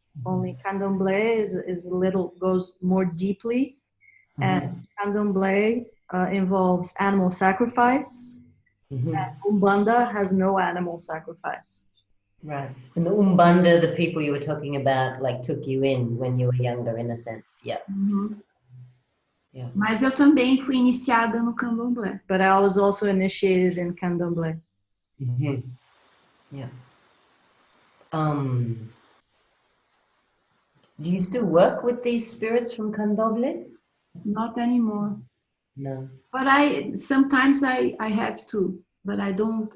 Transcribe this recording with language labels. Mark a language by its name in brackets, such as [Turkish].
[English] Only candomblé goes more deeply, and candomblé involves animal sacrifice, and Umbanda has no animal sacrifice. Right. And the Umbanda, the people you were talking about, like took you in when you were younger, in a sense. Yeah. Yeah. [Portuguese] Mas eu também fui iniciada no candomblé. [English] But I was also initiated in candomblé. Yeah. Do you still work with these spirits from candomblé? Not anymore. No. But sometimes I have to, but I don't.